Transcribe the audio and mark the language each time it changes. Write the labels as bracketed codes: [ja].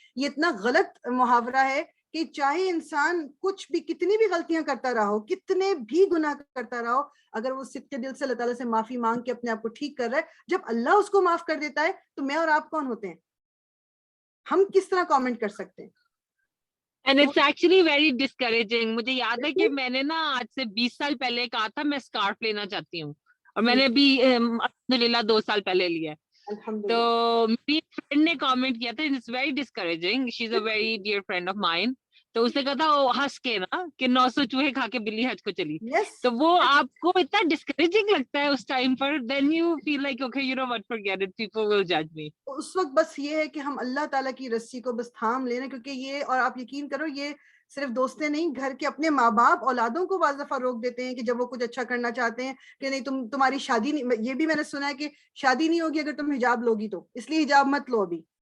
[ur] یہ اتنا غلط محاورہ ہے کہ چاہے انسان کچھ بھی, کتنی بھی غلطیاں کرتا رہا ہو, کتنے بھی گناہ کرتا رہا ہو, اگر وہ صدقے دل سے اللہ تعالیٰ سے معافی مانگ کے اپنے آپ کو ٹھیک کر رہا ہے, جب اللہ اس کو معاف کر دیتا ہے تو میں اور آپ کون ہوتے ہیں, ہم کس طرح کامنٹ کر سکتے ہیں. [en] And it's actually very discouraging. [ur] مجھے یاد ہے کہ میں نے نا آج سے 20 سال پہلے کہا تھا میں اسکارف لینا چاہتی ہوں, اور میں نے ابھی الحمدللہ 2 سال پہلے لیا ہے. تو میری فرینڈ نے کامنٹ کیا تھا, [en] it's very discouraging. She's a very dear friend of mine. [ur] تو اس نے کہا تھا وہ ہنس کے نا کہ 900 چوہے کھا کے بلی حج کو چلی. تو وہ آپ کو اتنا ڈسکریجنگ لگتا ہے اس time per, [en] then you feel like okay you know what, forget it, people will judge me. [ur] اس وقت بس یہ ہے کہ ہم اللہ تعالیٰ کی رسی کو بس تھام لینا, کیونکہ یہ, اور آپ یقین کرو یہ صرف دوستیں نہیں, گھر کے اپنے ماں باپ اولادوں کو بعض دفعہ روک دیتے ہیں کہ جب وہ کچھ اچھا کرنا چاہتے ہیں کہ نہیں تمہاری شادی نہیں. یہ بھی میں نے سنا ہے کہ شادی نہیں ہوگی اگر تم حجاب لوگی تو, اس لیے حجاب مت لو ابھی.